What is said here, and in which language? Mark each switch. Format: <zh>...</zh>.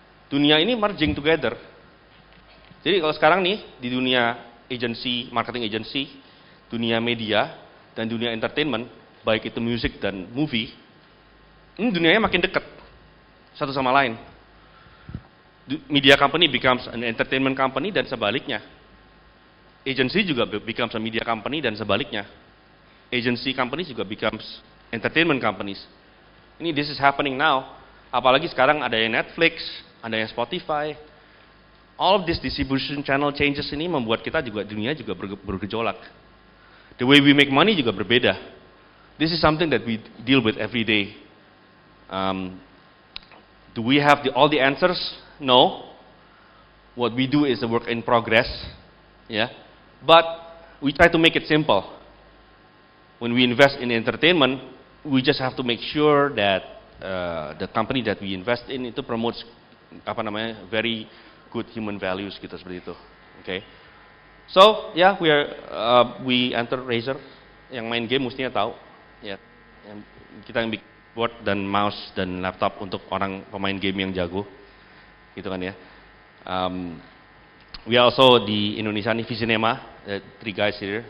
<id>Dunia ini</id> <en>merging together.</en> <id>Jadi kalau sekarang nih, di dunia agency, marketing agency, dunia media, dan dunia entertainment, baik itu music dan movie, ini dunianya makin dekat satu sama lain.</id> <en>Media company becomes an entertainment company</en> <id>dan sebaliknya.</id> <en>Agency juga becomes a media company</en> <id>dan sebaliknya.</id> <en>Agency companies juga becomes entertainment companies. Ini this is happening now. Apalagi sekarang ada yang Netflix, ada yang Spotify. All of this distribution channel changes ini membuat kita juga dunia juga bergejolak. The way we make money</en> <id>juga berbeda.</id> <en>This is something that we deal with every day. Do we have all the answers? No. What we do is a work in progress, yeah. But we try to make it simple. When we invest in entertainment, we just have to make sure that the company that we invest in itu promotes very good human values</en> <id>gitu, seperti itu.</id> <en>Okay. So yeah, we enter Razer.</en> <id>Yang main game mestinya tahu, ya. Kita yang bikin board dan mouse dan laptop untuk orang pemain game yang jago. Gitu kan ya.</id> <en>We also</en> <id>di Indonesia nih</id> <en>Visinema, three guys here.</en>